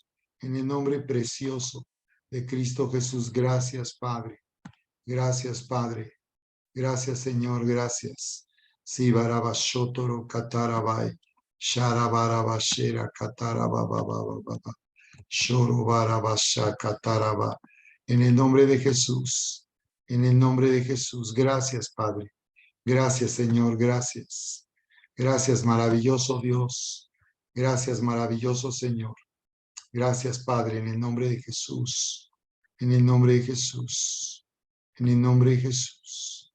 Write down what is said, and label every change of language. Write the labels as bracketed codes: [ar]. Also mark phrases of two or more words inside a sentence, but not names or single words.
[es] En el nombre precioso de Cristo Jesús. Gracias, Padre. Gracias, Padre. Gracias, Señor. Gracias. Si barabashotoro katarabai. Sharabarabashera katarababababa. Shorobarabasha kataraba. En el nombre de Jesús. En el nombre de Jesús. Gracias, Padre. Gracias, Señor. Gracias. Gracias, maravilloso Dios. Gracias, maravilloso Señor. Gracias, Padre, en el nombre de Jesús. En el nombre de Jesús. En el nombre de Jesús.